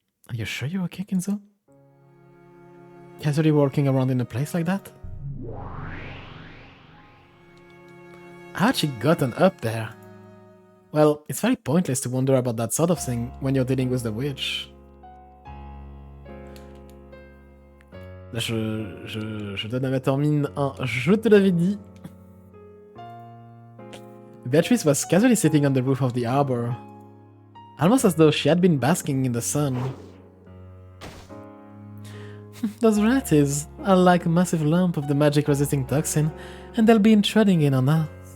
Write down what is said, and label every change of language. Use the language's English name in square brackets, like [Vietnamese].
[English] Are you sure you're okay, Kinzo? Casually walking around in a place like that? How'd she gotten up there? Well, it's very pointless to wonder about that sort of thing when you're dealing with the witch. [French] Là, je donne à mettre en mine un « je te l'avais dit ». [English] Beatrice was casually sitting on the roof of the arbor, almost as though she had been basking in the sun. Those relatives are like a massive lump of the magic-resisting toxin, and they'll be intruding in on us.